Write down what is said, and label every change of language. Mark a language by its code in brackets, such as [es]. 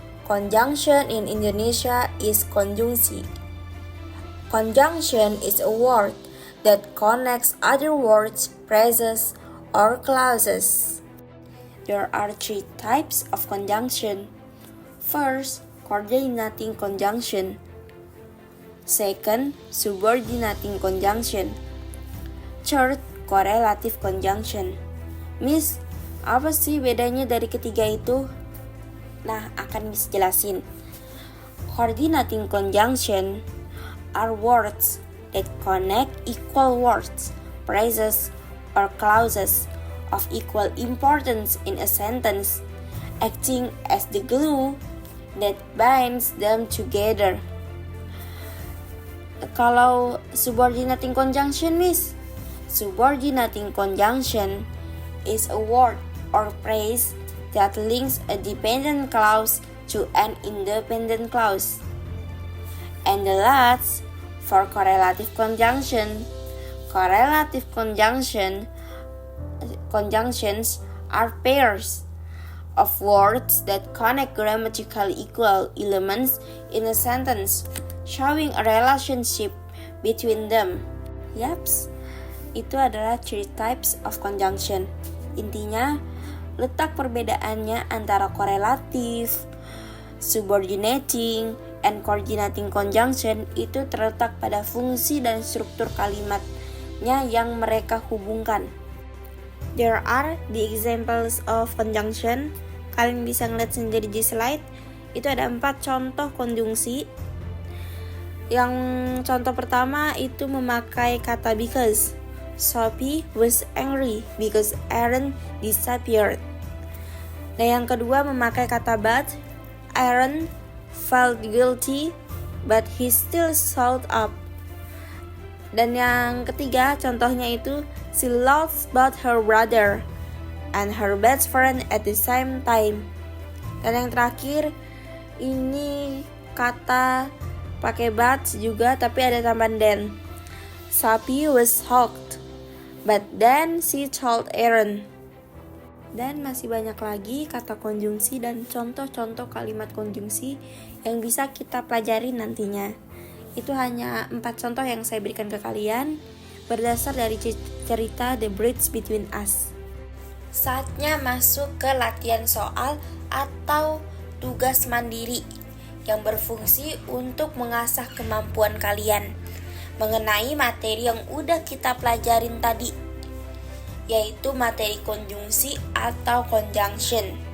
[en] Conjunction in Indonesia is konjungsi. Conjunction is a word that connects other words, phrases, or clauses. There are 3 types of conjunction. First, coordinating conjunction. Second, subordinating conjunction. Third, correlative conjunction. [id] Miss, apa sih bedanya dari ketiga itu? Nah, akan Miss jelasin. [en] Coordinating conjunction are words that connect equal words, phrases, or clauses of equal importance in a sentence, acting as the glue that binds them together. Kalau subordinating conjunction, Miss, subordinating conjunction is a word or phrase that links a dependent clause to an independent clause. And the last, for correlative conjunction. Correlative conjunctions are pairs of words that connect grammatically equal elements in a sentence, showing a relationship between them. [id] Yaps, itu adalah [en] three types of conjunction. [id] Intinya, letak perbedaannya antara korelatif, subordinating, and coordinating conjunction itu terletak pada fungsi dan struktur kalimatnya yang mereka hubungkan. [en] There are the examples of conjunction. [id] Kalian bisa ngeliat sendiri di slide. Itu ada 4 contoh konjungsi. Yang contoh pertama itu memakai kata because. [en] Sophie was angry because Aaron disappeared. [id] Nah, yang kedua memakai kata but. [en] Aaron felt guilty but he still showed up. [id] Dan yang ketiga contohnya itu [en] she loves both her brother and her best friend at the same time. [id] Dan yang terakhir ini kata pakai but juga tapi ada tambahan then. [en] Sophie was shocked but then she told Aaron. [id] Dan masih banyak lagi kata konjungsi dan contoh-contoh kalimat konjungsi yang bisa kita pelajari nantinya. Itu hanya 4 contoh yang saya berikan ke kalian berdasar dari cerita The Bridge Between Us. Saatnya masuk ke latihan soal atau tugas mandiri yang berfungsi untuk mengasah kemampuan kalian mengenai materi yang udah kita pelajarin tadi, yaitu materi konjungsi atau conjunction.